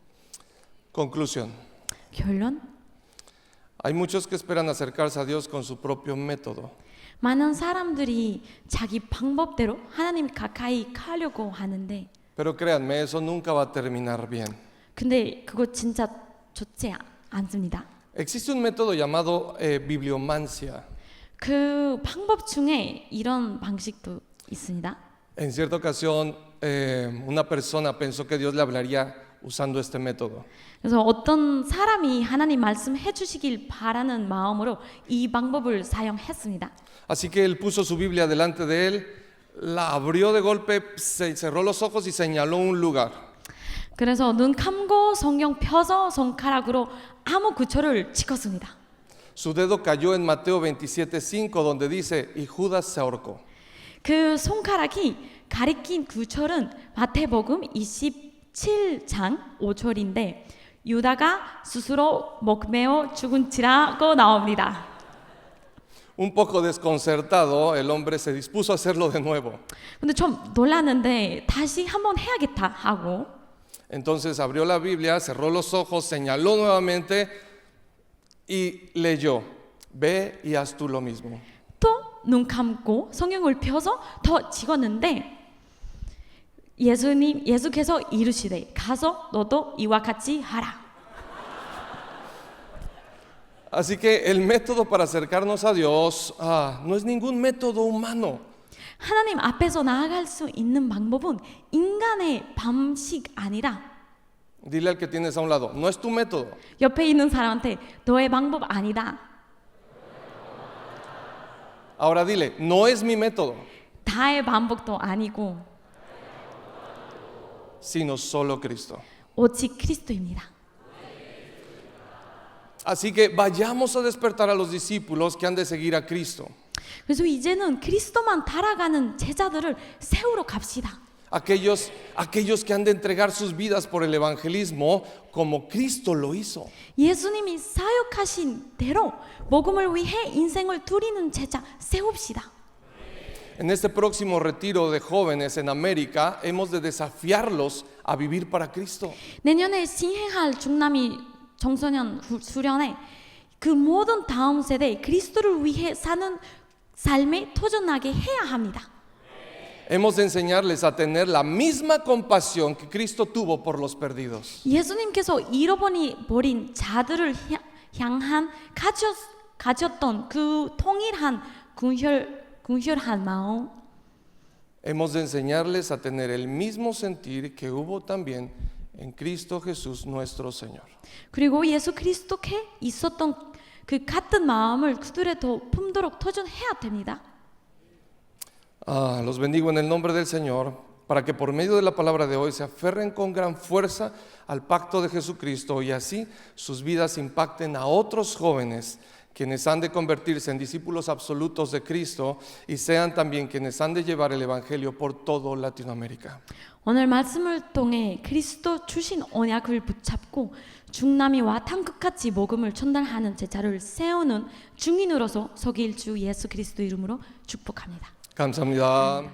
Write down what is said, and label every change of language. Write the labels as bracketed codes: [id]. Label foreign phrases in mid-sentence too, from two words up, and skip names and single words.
[es] Conclusión. [ko] 결론. [es] Hay muchos que esperan acercarse a Dios con su propio método. [ko] 많은 사람들이 자기 방법대로 하나님 가까이 가려고 하는데 [es] Pero créanme, eso nunca va a terminar bien. [ko] 근데 그거 진짜 좋지 않습니다. [es] Existe un método llamado bibliomancia. [ko] 그 방법 중에 이런 방식도 있습니다. [es] En cierta ocasión, una persona pensó que Dios le hablaría usando este método. [ko] 그래서 어떤 사람이 하나님 말씀해 주시길 바라는 마음으로 이 방법을 사용했습니다. [es] Así que él puso su Biblia delante de él, la abrió de golpe, se cerró los ojos y señaló un lugar. [ko] 그래서 눈 감고 성경 펴서 손가락으로 아무 구절을 찍었습니다. [es] Su dedo cayó en Mateo 27:5, donde dice, y Judas se ahorcó. [ko] 그 손가락이 가리킨 구절은 마태복음 27장 5절인데 유다가 스스로 목매어 죽은지라고 나옵니다. [es] Un poco desconcertado, el hombre se dispuso a hacerlo de nuevo. [ko] 근데 좀 놀랐는데 다시 한번 해야겠다 하고 [es] Entonces abrió la Biblia, cerró los ojos, señaló nuevamente y leyó, ve y haz tú lo mismo. [ko] 또 눈 감고 성경을 펴서 더 찍었는데 예수께서 이르시되 가서 너도 이와 같이 하라. [es] Así que el método para acercarnos a Dios no es ningún método humano. [ko] 하나님 앞에서 나아갈 수 있는 방법은 인간의 방식 아니라 [es] Dile al que tienes a un lado, no es tu método. [ko] 옆에 있는 사람한테 너의 방법 아니다. [es] Ahora dile, no es mi método, [ko] 다의 방법도 아니고 [es] sino solo Cristo. [ko] 오직 그리스도입니다. [es] Así que vayamos a despertar a los discípulos que han de seguir a Cristo. [ko] 그래서 이제는 그리스도만 따라가는 제자들을 세우러 갑시다. [es] Aquellos que han de entregar sus vidas por el evangelismo como Cristo lo hizo. [ko] 예수님이 사역하신 대로 복음을 위해 인생을 드리는 제자 세웁시다. [es] En este próximo retiro de jóvenes en América hemos de desafiarlos a vivir para Cristo. [ko] 내년에 시행할 중남미 청소년 수련회 그 모든 다음 세대 그리스도를 위해 사는 삶에 도전하게 해야 합니다. [es] Hemos de enseñarles a tener la misma compasión que Cristo tuvo por los perdidos. [ko] 예수님께서 잃어버린 자들을 향한 가졌던 그 통일한 긍휼한 마음. [es] Hemos de enseñarles a tener el mismo sentir que hubo también en Cristo Jesús nuestro Señor. [ko] 그리고 예수 그리스도께 있었던 그 같은 마음을 그들에도 품도록 도전해야 됩니다. [es] Los bendigo en el nombre del Señor para que por medio de la palabra de hoy se aferren con gran fuerza al pacto de Jesucristo y así sus vidas impacten a otros jóvenes quienes han de convertirse en discípulos absolutos de Cristo y sean también quienes han de llevar el Evangelio por todo Latinoamérica. [ko] 오늘 말씀을 통해 그리스도 주신 언약을 붙잡고 중남미와 땅끝까지 복음을 전달하는 제자를 세우는 증인으로서 서길 주 예수 그리스도 이름으로 축복합니다. 감사합니다.